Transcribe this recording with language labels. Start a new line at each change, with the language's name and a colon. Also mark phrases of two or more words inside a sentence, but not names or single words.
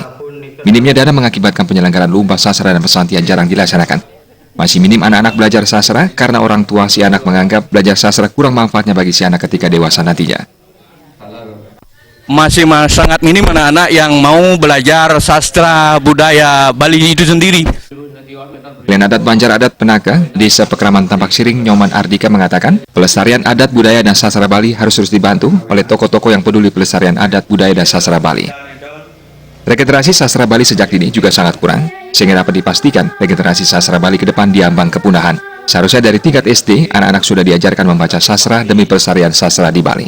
Indonesian: Minimnya dana mengakibatkan penyelenggaraan lomba sastra dan pesantian jarang dilaksanakan. Masih minim anak-anak belajar sastra karena orang tua si anak menganggap belajar sastra kurang manfaatnya bagi si anak ketika dewasa nantinya. Masih sangat minim anak-anak yang mau belajar sastra budaya Bali itu sendiri. Klian Adat Banjar Adat Penaka, Desa Pekraman Tampak Siring, Nyoman Ardika mengatakan, pelestarian adat, budaya, dan sastra Bali harus terus dibantu oleh tokoh-tokoh yang peduli pelestarian adat, budaya, dan sastra Bali. Regenerasi sastra Bali sejak dini juga sangat kurang, sehingga dapat dipastikan regenerasi sastra Bali ke depan diambang kepunahan. Seharusnya dari tingkat SD, anak-anak sudah diajarkan membaca sastra demi pelestarian sastra di Bali.